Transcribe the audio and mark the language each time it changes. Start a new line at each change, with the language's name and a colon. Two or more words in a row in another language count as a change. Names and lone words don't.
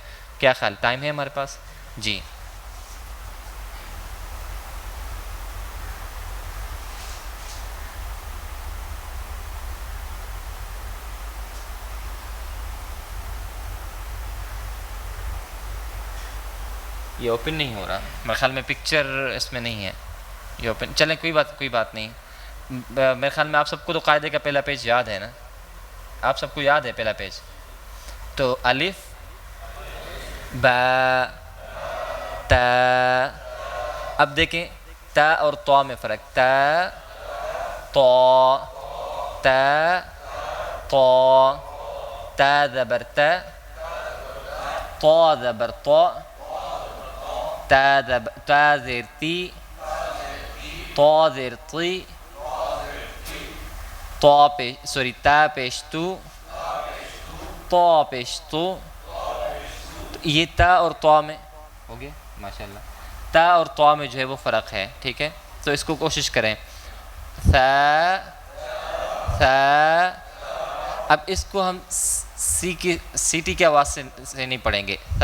Urdu: کیا خیال ٹائم ہے ہمارے پاس؟ جی یہ اوپن نہیں ہو رہا میرے خیال میں پکچر اس میں نہیں ہے یہ اوپن. چلیں کوئی بات نہیں. میرے خیال میں آپ سب کو تو قاعدے کا پہلا پیج یاد ہے نا؟ آپ سب کو یاد ہے پہلا پیج؟ تو الف با تا. اب دیکھیں تا اور طا میں فرق. تا تو تا تو تا زبر تا تو زبر تو تا زیر تی تو زیر تی تو تا پیش تو پیش تو یہ تا اور تو میں ہو گیا ماشاءاللہ. تا اور تو میں جو ہے وہ فرق ہے. ٹھیک ہے، تو اس کو کوشش کریں. ثا اب اس کو ہم سی ٹی کی آواز سے نہیں پڑھیں گے.